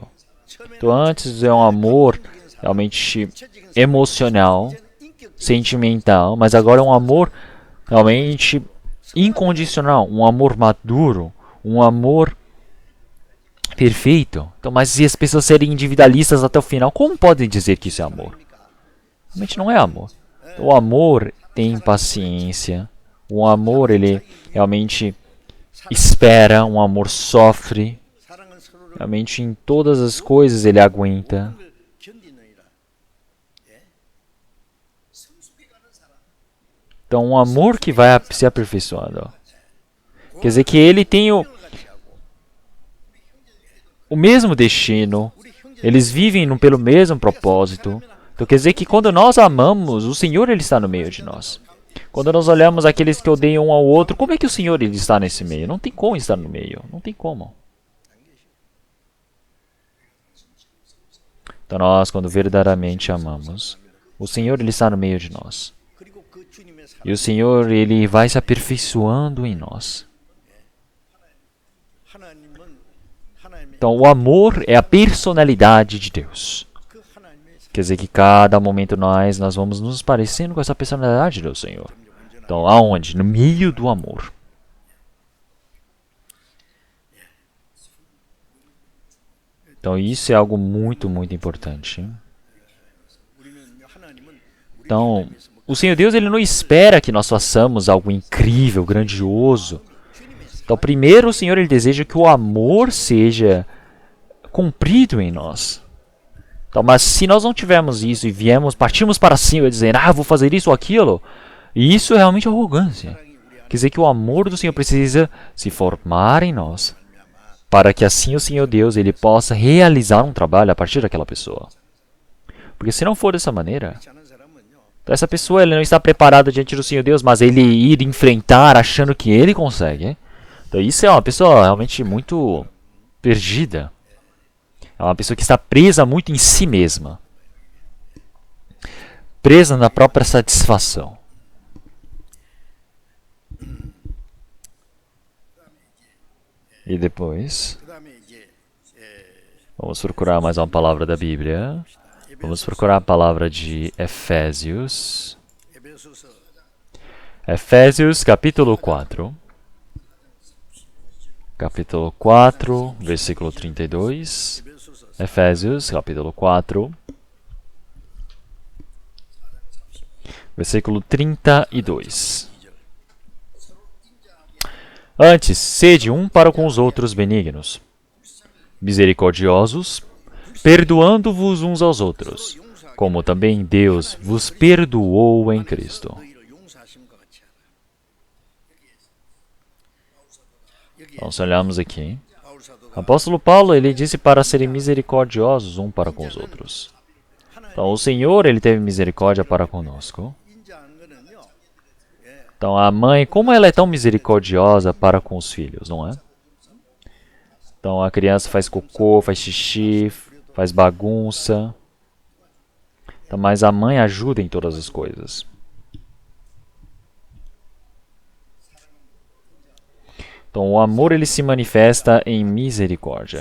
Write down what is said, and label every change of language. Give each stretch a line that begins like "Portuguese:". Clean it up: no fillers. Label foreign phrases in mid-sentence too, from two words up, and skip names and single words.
Portuguese: Então, antes é um amor realmente emocional, sentimental, mas agora é um amor realmente incondicional, um amor maduro, um amor perfeito. Então, mas se as pessoas serem individualistas até o final, como podem dizer que isso é amor? Realmente não é amor. Então, o amor tem paciência. O amor, ele realmente espera. Um amor sofre.
Korean: 사랑은 서로를
Portuguese: Realmente em todas as coisas ele aguenta.
Korean: 견디느니라.
Portuguese: Então, um amor que vai se aperfeiçoando. Ó. Quer dizer que ele tem o mesmo destino. Eles vivem pelo mesmo propósito. Então, quer dizer que quando nós amamos, o Senhor ele está no meio de nós. Quando nós olhamos aqueles que odeiam um ao outro, como é que o Senhor ele está nesse meio? Não tem como estar no meio. Não tem como. Então, nós, quando verdadeiramente amamos, o Senhor ele está no meio de nós.
Korean: 그리고 그 주님의 사랑
Portuguese: E o Senhor ele vai se aperfeiçoando em nós.
Korean: 하나님의
Portuguese: Então, o amor é a personalidade de Deus.
Korean: 그 하나님의
Portuguese: Quer dizer que cada momento nós vamos nos parecendo com essa personalidade do Senhor. Então, aonde? No meio do amor. Então, isso é algo muito, muito importante.
Korean: 우리는 하나님은 우리
Portuguese: Então, o Senhor Deus ele não espera que nós façamos algo incrível, grandioso. Então, primeiro o Senhor ele deseja que o amor seja cumprido em nós. Então, mas se nós não tivermos isso e partimos para cima e dizer, vou fazer isso ou aquilo, isso é realmente arrogância. Quer dizer que o amor do Senhor precisa se formar em nós, para que assim o Senhor Deus ele possa realizar um trabalho a partir daquela pessoa. Porque se não for dessa maneira,
Korean: 않은 사람은요.
Portuguese: então essa pessoa ele não está preparada diante do Senhor Deus, mas ele ir enfrentar achando que ele consegue. Então isso é uma pessoa realmente muito perdida. É uma pessoa que está presa muito em si mesma. Presa na própria satisfação. E depois,
Korean: 그다음에 이제
Portuguese: vamos procurar mais uma palavra da Bíblia. Vamos procurar a palavra de Efésios.
Korean: 에베소서
Portuguese: Efésios capítulo 4. Capítulo 4, versículo 32.
Korean: 에베소서
Portuguese: Efésios capítulo 4. Versículo 32. Antes, sede um para com os outros benignos, misericordiosos, perdoando-vos uns aos outros, como também Deus vos perdoou em Cristo.
Korean: 너희를 용서하심과 같이 하라.
Portuguese: Então, se olharmos aqui,
Korean: 바울 사도가
Portuguese: o apóstolo Paulo ele disse para serem misericordiosos um para com os outros. Então, o Senhor ele teve misericórdia para conosco.
Korean: 인자한 거는요.
Portuguese: Então, a mãe, como ela é tão misericordiosa para com os filhos, não é? Então, a criança faz cocô, faz xixi, faz bagunça. Então, mas a mãe ajuda em todas as coisas. Então, o amor ele se manifesta em misericórdia.